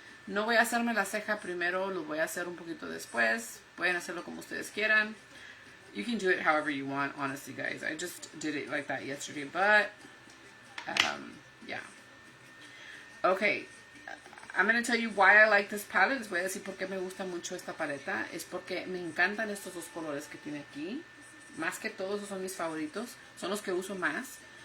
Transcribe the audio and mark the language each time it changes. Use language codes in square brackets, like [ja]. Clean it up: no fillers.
[es] No voy a hacerme la ceja primero, lo voy a hacer un poquito después. Pueden hacerlo como ustedes quieran. [en] You can do it however you want, honestly, guys. I just did it like that yesterday, but yeah. Okay, I'm going to tell you why I like this palette. [es] Les voy a decir por qué me gusta mucho esta paleta. Es porque me encantan estos dos colores que tiene aquí. Más que todos, esos son mis favoritos. Son los que uso más.